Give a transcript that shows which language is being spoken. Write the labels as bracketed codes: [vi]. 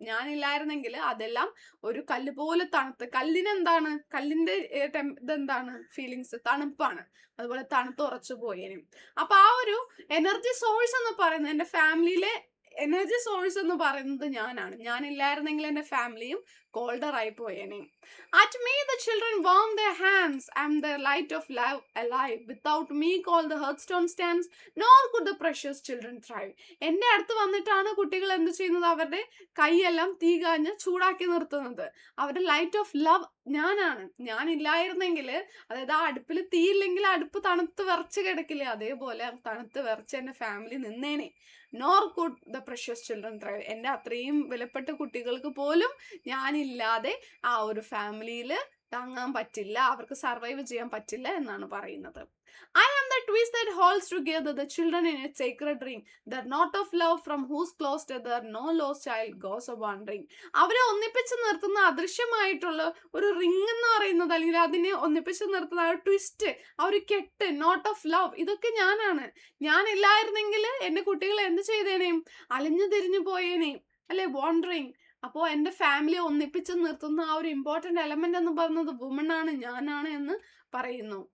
[ml] ഞാനില്ലായിരുന്നെങ്കിൽ അതെല്ലാം ഒരു കല്ല് പോലെ തണുത്ത്. കല്ലിനെന്താണ്, കല്ലിന്റെ ഇതെന്താണ് ഫീലിങ്സ്, തണുപ്പാണ്. അതുപോലെ തണുത്ത് ഉറച്ചു പോയേനും. അപ്പൊ ആ ഒരു എനർജി സോഴ്സ് എന്ന് പറയുന്നത്, എൻ്റെ ഫാമിലിയിലെ എനർജി സോഴ്സ് എന്ന് പറയുന്നത് ഞാനാണ്. ഞാനില്ലായിരുന്നെങ്കിൽ എൻ്റെ ഫാമിലിയും കോൾഡർ ആയി പോയേനെ. [en] At me the children warm their hands, I am the light of love alive. Without me call the hearthstone stands, nor could the precious children thrive. [ml] എൻ്റെ അടുത്ത് വന്നിട്ടാണ് കുട്ടികൾ എന്ത് ചെയ്യുന്നത്, അവരുടെ കൈയെല്ലാം തീ കാഞ്ഞ് ചൂടാക്കി നിർത്തുന്നത്. അവരുടെ ലൈറ്റ് ഓഫ് ലവ് ഞാനാണ്. ഞാനില്ലായിരുന്നെങ്കിൽ, അതായത് ആ അടുപ്പിൽ തീയില്ലെങ്കിൽ അടുപ്പ് തണുത്ത് വിറച്ച് കിടക്കില്ലേ, അതേപോലെ തണുത്ത് വിറച്ച് എൻ്റെ family നിന്നേനെ. [en] Nor could the precious children thrive. [ml] എൻ്റെ അത്രയും വിലപ്പെട്ട കുട്ടികൾക്ക് പോലും ഞാനില്ലാതെ ആ ഒരു ഫാമിലിയിൽ താങ്ങാൻ പറ്റില്ല, അവർക്ക് സർവൈവ് ചെയ്യാൻ പറ്റില്ല എന്നാണ് പറയുന്നത്. [en] I am the twist that holds together the children in a sacred ring, the knot of love from whose close tether no lost child goes a wandering. [ml] അവരെ ഒന്നിപ്പിച്ച് നിർത്തുന്ന അദൃശ്യമായിട്ടുള്ള ഒരു റിംഗ് എന്ന് പറയുന്നത്, അല്ലെങ്കിൽ അതിനെ ഒന്നിപ്പിച്ച് നിർത്തുന്ന ആ ട്വിസ്റ്റ്, ആ ഒരു കെട്ട്, നോട്ട് ഓഫ് ലവ്, ഇതൊക്കെ ഞാനാണ്. ഞാനില്ലായിരുന്നെങ്കിൽ എൻ്റെ കുട്ടികൾ എന്ത് ചെയ്തേനേയും, അലഞ്ഞു തിരിഞ്ഞു പോയേനേയും അല്ലെ, വാണ്ടറിങ്. അപ്പോൾ എൻ്റെ ഫാമിലിയെ ഒന്നിപ്പിച്ച് നിർത്തുന്ന ആ ഒരു ഇമ്പോർട്ടൻ്റ് എലമെന്റ് എന്ന് പറയുന്നത് വുമൺ ആണ്, ഞാനാണ് എന്ന് പറയുന്നു.